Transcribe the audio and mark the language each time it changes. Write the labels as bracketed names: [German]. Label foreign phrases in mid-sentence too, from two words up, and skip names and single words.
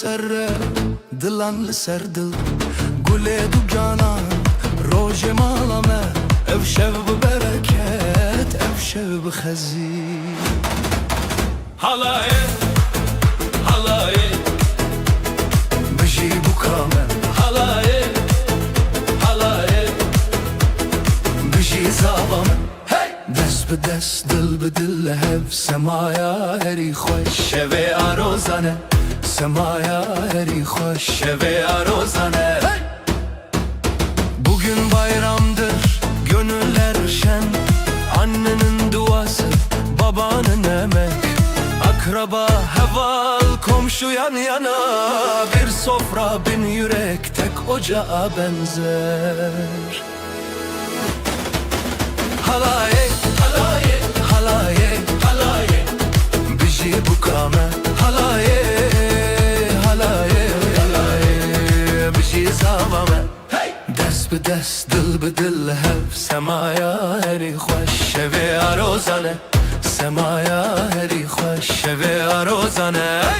[Kurdish] ser dilan ser dil Gule du canan roje malame Ev şev bu bereket ev şev bu khazin Halaye halaye Biji bu kame halaye halaye Biji zavame Dest bi dest dil bi dil hev Semaya heri xoş شوه آروزانه Semaya heri xoş شوه آروزانه [Turkish] Bugün bayramdır, gönüller şen Annenin duası, babanın emek Akraba heval, komşu yan yana Bir sofra bin yürek tek ocağa benzer Halaye, [Kurdish] halaye halaye, halaye biji bu kame Halaye, halaye, halaye, biji zavame Dest bi dest, dil bi dil hev Semaya heri xoş, şeve arozane Semaya heri xoş, şeve arozane